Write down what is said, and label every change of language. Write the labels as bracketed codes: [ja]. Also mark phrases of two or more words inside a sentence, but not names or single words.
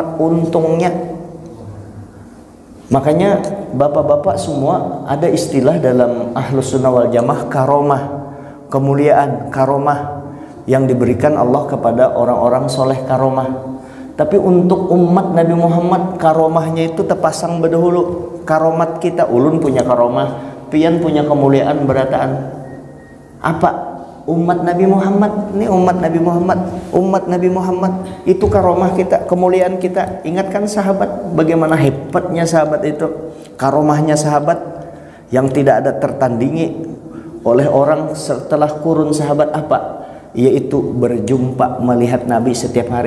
[id] Untungnya. Makanya bapak-bapak semua ada istilah dalam [ar] Ahlus Sunnah wal Jamaah, [id] karomah, kemuliaan, karomah yang diberikan Allah kepada orang-orang soleh, karomah. Tapi untuk umat Nabi Muhammad, karomahnya itu terpasang berdahulu. [bjn] Karomat kita, ulun punya karomah, pian punya kemuliaan berataan. [id] Apa? Umat Nabi Muhammad. Ini umat Nabi Muhammad. Umat Nabi Muhammad itu karomah kita, kemuliaan kita. Ingatkan sahabat, bagaimana hebatnya sahabat itu. Karomahnya sahabat yang tidak ada tertandingi oleh orang setelah kurun sahabat apa? Yaitu berjumpa, melihat Nabi setiap hari.